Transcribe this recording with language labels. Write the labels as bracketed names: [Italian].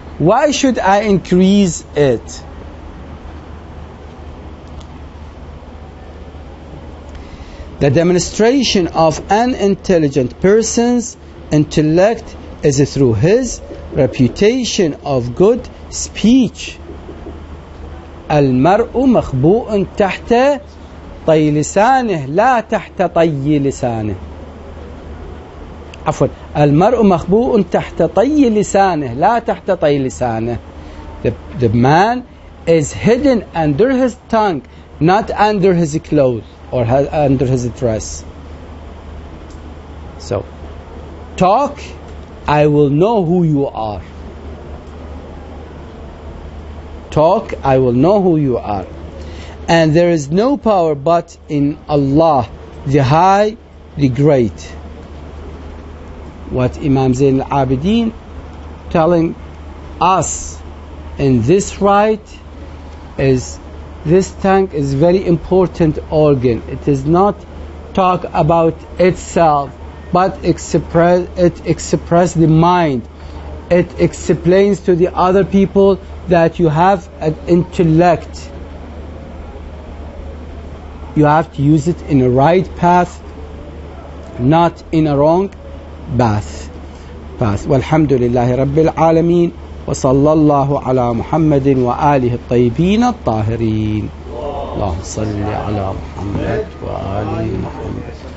[English] Why should I increase it? The demonstration of an intelligent person's intellect is through his reputation of good speech. [Arabic] المرء مخبوء تحت طي لسانه لا تحت طي لسانه. عفوا المرء مخبوء تحت طي لسانه لا تحت طي لسانه. [English] The man is hidden under his tongue, not under his clothes or under his dress. So talk, I will know who you are. Talk, I will know who you are. And there is no power but in Allah, the High, the Great. What Imam Zain al-Abidin telling us in this right is this tongue is very important organ. It is not talk about itself, but it express the mind. It explains to the other people that you have an intellect. You have to use it in a right path, not in a wrong path. [Arabic] Walhamdulillahi Rabbil Alameen. وصلى الله على محمد وآله الطيبين الطاهرين. اللهم صل على محمد وآل محمد.